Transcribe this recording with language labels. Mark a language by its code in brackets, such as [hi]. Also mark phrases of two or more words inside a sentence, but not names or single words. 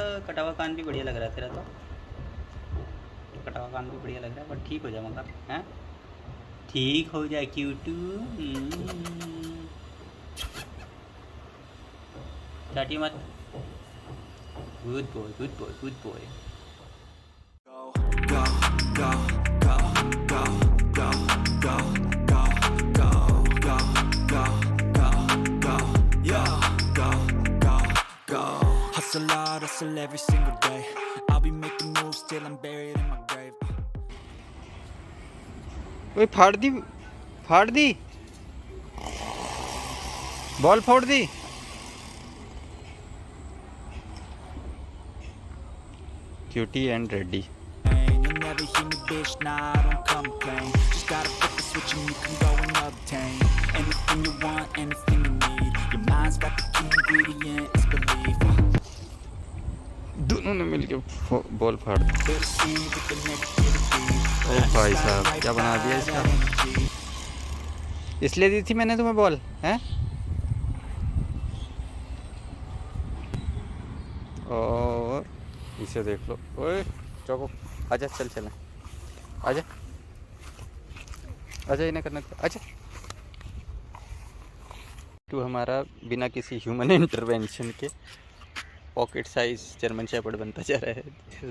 [hi] कटा हुआ कान भी बढ़िया लग रहा है तेरा तो कटा हुआ कान भी बढ़िया लग रहा है बट ठीक हो जा मगर हैं ठीक हो जा क्यूटू चाटी मत [en] good boy good boy good boy Go, go, go, go, go, go, go, go, go, go, go, go, yo, go, go, go. Hustle hard, hustle every single day. I'll be making moves till I'm buried in my grave. [hi] ओए फाड़ दी बॉल फोड़ दी [en] cutie and ready You'll never hear me, bitch, nah, I don't complain. Just gotta flip the switch and you can go and obtain anything you want, anything you need. Your mind's got the key ingredient, it's belief. [hi] दोनों ने मिलके बॉल फाड़ दी। ओ भाई साहब क्या बना दिया इसका इसलिए दी थी मैंने तुम्हें बॉल हैं और इसे देख लो ओए चौको आजा चल चलें आजा आजा इन्हें करना आजा तू हमारा बिना किसी [en] human intervention [hi] के [en] pocket size German shepherd [hi] बनता जा रहा है।